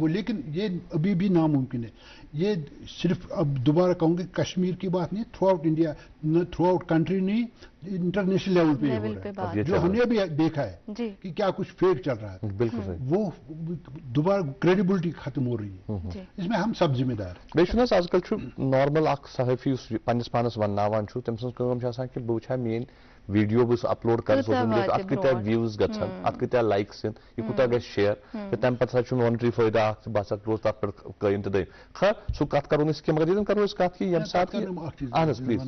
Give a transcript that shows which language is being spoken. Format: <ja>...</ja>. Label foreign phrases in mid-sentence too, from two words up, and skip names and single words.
<ur>لیکن یہ ابھی بھی ناممکن ہے. یہ صرف اب دوبارہ کہوں گے کشمیر کی بات نہیں,</ur> <en>throughout India, throughout country</en> <ur>نہیں,</ur> <en>international level</en> <ur>پہ ہو رہا ہے جو ہم نے بھی دیکھا ہے کہ کیا کچھ فیک چل رہا ہے. بالکل وہ دوبارہ کریڈیبلٹی ختم ہو رہی ہے. اس میں ہم سب ذمہ دار ہیں.</ur> <ks>بیٚیہِ آج کل نارمل اکھ صحافی پنس پانس ونناوان تم سن کہ بہٕ وٕچھا میٲنۍ ویڈیو بہٕ اپلوڈ کر</ks> <en>social media</en> <ks>اتھ کۭتیاہ ویوز گژھن اتھ کۭتیاہ لائکس یِن یہِ کوٗتاہ گژھِ شیر تہٕ تمہِ پتہٕ ہسا چھُ مانٹری فٲیدٕ اکھ بہٕ ہسا روز تتھ پٮ۪ٹھ قٲیِم تہٕ دٔیِم خٲر سُہ کتھ کرو نہٕ أسۍ کینٛہہ مگر ییٚتٮ۪ن کرو أسۍ کتھ کہِ ییٚمہِ ساتہٕ اہن حظ پلیٖز</ks>